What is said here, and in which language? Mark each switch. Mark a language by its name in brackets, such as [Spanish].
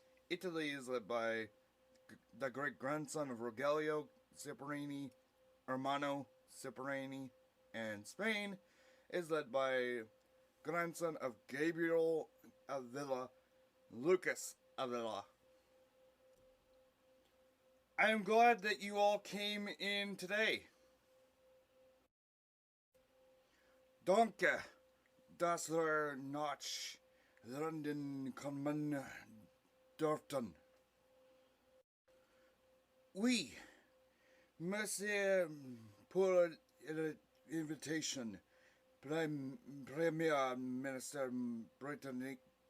[English] Italy is led by the great-grandson of Rogelio Cipriani, Ermanno Cipriani, and Spain is led by grandson of Gabriel Avila, Lucas Avila. I am glad that you all came in today. [German] Danke, dass wir nach London kommen durften. [French] Oui, merci pour l'invitation, Premier Minister britannique.